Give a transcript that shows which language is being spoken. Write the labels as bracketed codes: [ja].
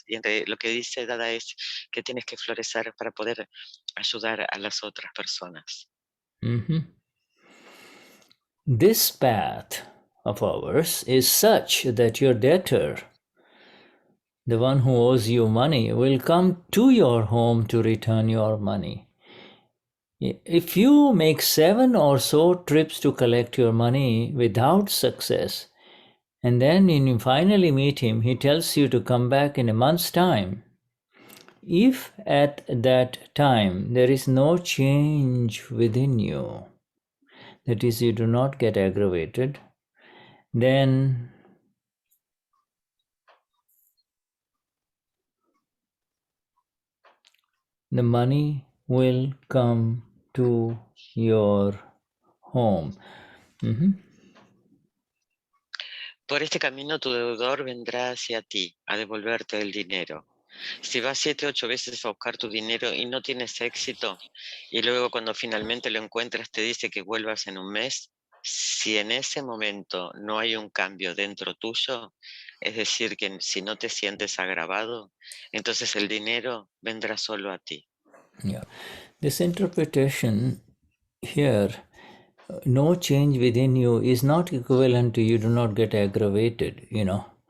[es] Y lo que dice Dada es que tienes que florecer para poder ayudar a las otras personas. [en] This path of ours is such that your debtor, the one who owes you money, will come to your home to return your money. If you make 7 or so trips to collect your money without success, and then when you finally meet him, he tells you to come back in a month's time. If at that time there is no change within you, that is, you do not get aggravated, then the money will come to your home. [es] Por este camino tu deudor vendrá hacia ti a devolverte el dinero. Si vas 7, 8 veces a buscar tu dinero y no tienes éxito, y luego cuando finalmente lo encuentras te dice que vuelvas en un mes, si en ese momento no hay un cambio dentro tuyo, es decir, que si no te sientes agravado, entonces el dinero vendrá solo a ti. [en] Yeah. This interpretation here, no change within you, is not equivalent to you do not get aggravated, you know.